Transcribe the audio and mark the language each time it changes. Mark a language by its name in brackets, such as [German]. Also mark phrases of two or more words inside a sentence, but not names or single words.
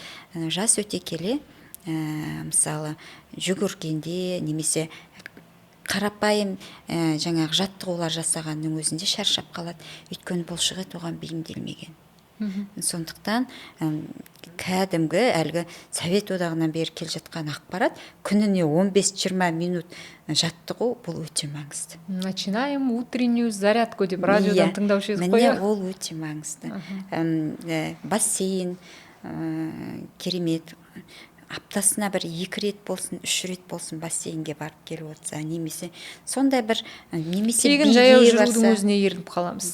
[Kazakh] Жас өте келе, мысалы жүгіргенде немесе қарапайым жаңағы жаттығулар жасағанның өзінде шаршап қалады, өйткені бұлшық ет оған бейімделмеген. Сондықтан кәдімгі әлгі Совет одағынан бері келе жатқан ақпарат, күніне 15-20 минут жаттығу бұл өте маңызды. [Russian] Начинаем утреннюю зарядку [Kazakh] деп радиодан тыңдаушы едік қой. Міне ол өте маңызды. Бассейн керемет. Аптасына бір 2 рет болсын, 3 рет болсын бассейнге барып келіп отырса, немесе сондай бір, немесе тегін жаяу жүрудің өзіне ерініп қаламыз.